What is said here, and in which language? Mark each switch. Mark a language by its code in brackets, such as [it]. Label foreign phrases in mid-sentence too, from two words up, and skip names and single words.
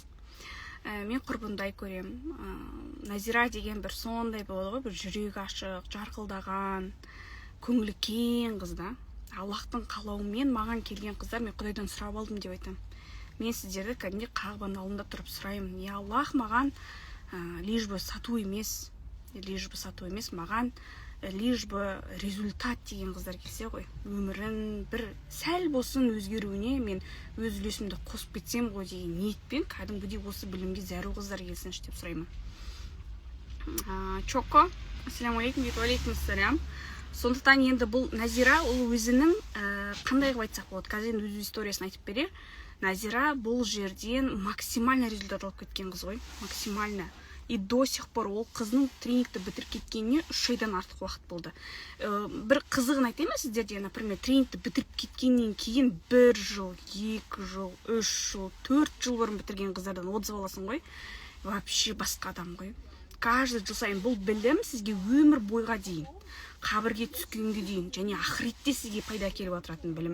[kk] Мен құрбындай көрем. Назира деген бір сондай болады ғой, бір жүрегі ашық, жарқылдаған, көңілі кең қызда. Аллахтың қалауымен маған келген қыздар, мен Құдайдан сұрап алдым деп айтам. Мен сіздерді кәдімгі қағбаның алдында тұрып сұраймын. Аллах маған [ru] лишь бы [kk] сату емес, маған [ru] лишь бы результат [kk] деген қыздар келсе ғой. Өмірін бір сәл болсын өзгеруіне мен өз үлесімді қосып кетсем ғой деген ниетпен кәдімгідей осы білімге зәру қыздар келсінші деп сұраймын. Чоко, [ar] السلام عليكم، عليكم السلام. [kk] Сондықтан енді бұл Назира, ол өзінің қандай қылып айтсақ болады, қазір өз историясын айтып берер. Назира бұл жерден [ru] максимально результат [kk] алып кеткен қыз ғой, максимально. [ru] И до сих пор [kk] ол қызның тренингті бітіріп кеткеніне 3 айдан артық уақыт болды. Бір қызығын айтайын ба сіздерде, например, тренингті бітіріп кеткеннен кейін 1 жыл, 2 жыл, 3 жыл, 4 жыл бұрын бітірген қыздардан отзыв аласың ғой. Вообще басқа адам ғой. Каждый жыл сайын бұл білім сізге өмір бойға дейін, қабірге түскенге дейін, және ақыретте сізге пайда келіп отыратын білім.